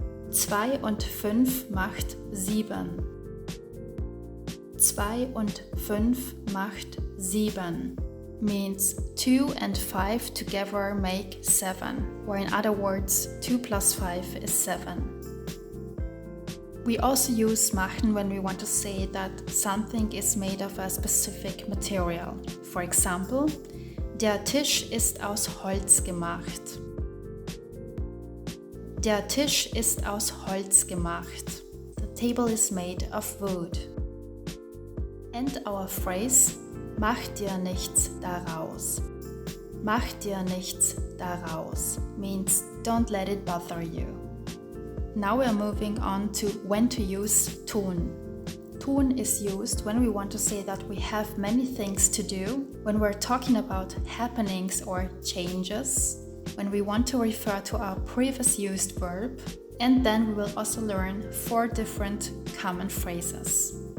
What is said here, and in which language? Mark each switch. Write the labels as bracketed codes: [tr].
[de] 2 und 5 macht 7. 2 und 5 macht 7 [en] means 2 and 5 together make 7, or in other words, 2 plus 5 is 7. We also use machen when we want to say that something is made of a specific material. For example, [de] der Tisch ist aus Holz gemacht. Der Tisch ist aus Holz gemacht. [en] The table is made of wood. And our phrase, [de] mach dir nichts daraus. Mach dir nichts daraus [en] means don't let it bother you. Now we are moving on to when to use tun. Tun is used when we want to say that we have many things to do, when we're talking about happenings or changes, when we want to refer to our previous used verb, and then we will also learn 4 different common phrases.